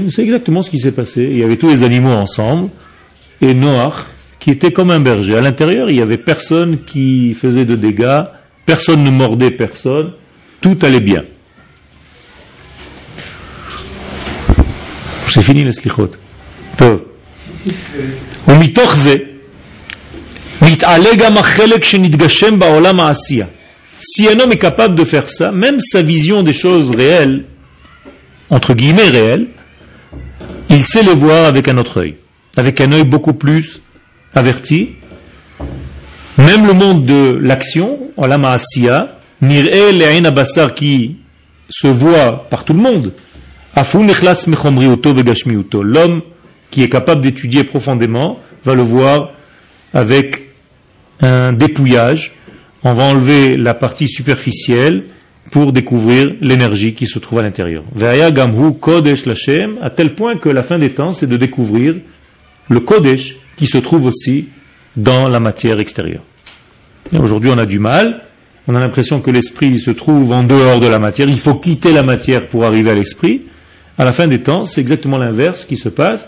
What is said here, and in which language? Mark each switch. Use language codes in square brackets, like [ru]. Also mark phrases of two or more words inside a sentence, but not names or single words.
[fr] C'est exactement ce qui s'est passé. Il y avait tous les animaux ensemble et Noach qui était comme un berger. À l'intérieur, il n'y avait personne qui faisait de dégâts, personne ne mordait personne, tout allait bien. C'est fini les slichot. Tov. [he] ומתוך זה [fr] Si un homme est capable de faire ça, même sa vision des choses réelles, entre guillemets réelles, il sait les voir avec un autre œil, avec un œil beaucoup plus averti. Même le monde de l'action, [he] עולם העשייה, נראה לעין הבשר, [fr] qui se voit par tout le monde, l'homme qui est capable d'étudier profondément va le voir avec un dépouillage. On va enlever la partie superficielle pour découvrir l'énergie qui se trouve à l'intérieur. [he] והיה גם הוא קודש לשם, [fr] à tel point que la fin des temps, c'est de découvrir le kodesh qui se trouve aussi dans la matière extérieure. Et aujourd'hui, on a du mal. On a l'impression que l'esprit se trouve en dehors de la matière. Il faut quitter la matière pour arriver à l'esprit. À la fin des temps, c'est exactement l'inverse qui se passe.